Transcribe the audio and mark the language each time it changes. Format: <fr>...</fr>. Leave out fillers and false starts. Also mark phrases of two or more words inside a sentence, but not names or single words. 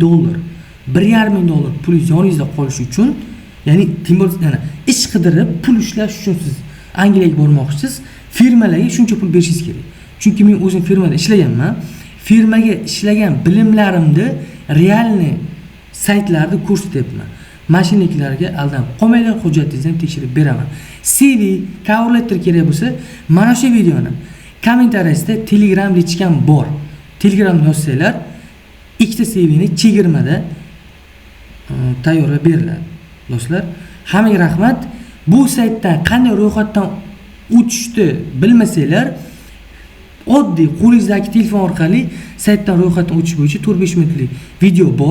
<uz>$1,5 ming pulingiz yoningizda qolishi uchun, ya'ni ish qidirib pul ishlash uchun siz Angliyaga bormoqchisiz, firmalarga shuncha pul berishingiz kerak. Chunki men o'zim firmada ishlaganman. Firmaga ishlagan bilimlarimni realniy saytlarda ko'rsatyapman. Mashinliklarga aldanib qolmanglar, hujjatingizni ham tekshirib beraman. CV,</uz> <en>cover letter</en> <uz>kerak bo'lsa, mana shu videoni kommentariyasida Telegram lichkam bor. Telegramga yozsanglar, ikkita CVni chegirmada tayyorlab beriladi. Do'stlar, hammaga rahmat. Bu saytdan qanday ro'yxatdan o'tishni bilmasanglar, oddiy qo'lingizdagi telefon orqali saytdan ro'yxatdan o'tish bo'yicha 4-5 minutlik video bor.</uz>